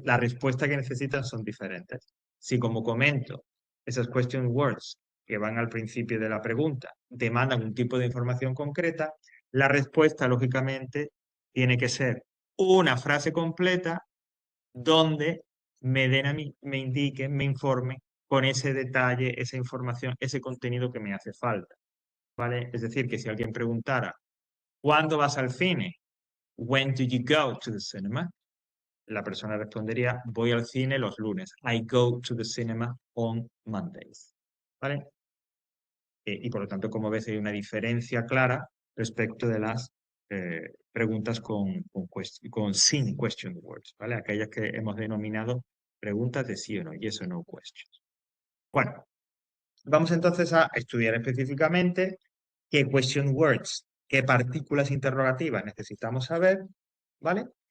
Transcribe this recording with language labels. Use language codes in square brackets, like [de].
[es] La respuesta que necesitan son diferentes. Si, como comento, esas question words que van al principio de la pregunta demandan un tipo de información concreta, la respuesta, lógicamente, tiene que ser una frase completa donde me den a mí, me indiquen, me informen con ese detalle, esa información, ese contenido que me hace falta. ¿Vale? Es decir, que si alguien preguntara, ¿cuándo vas al cine? [en] When do you go to the cinema? [es] La persona respondería, voy al cine los lunes. [en] I go to the cinema on Mondays. [es] ¿Vale? Y por lo tanto, como ves, hay una diferencia clara respecto de las preguntas sin question words, ¿vale? Aquellas que hemos denominado preguntas de sí o no, [en] yes or no questions. [es] Bueno, vamos entonces a estudiar específicamente qué question words, qué partículas interrogativas necesitamos saber, ¿vale?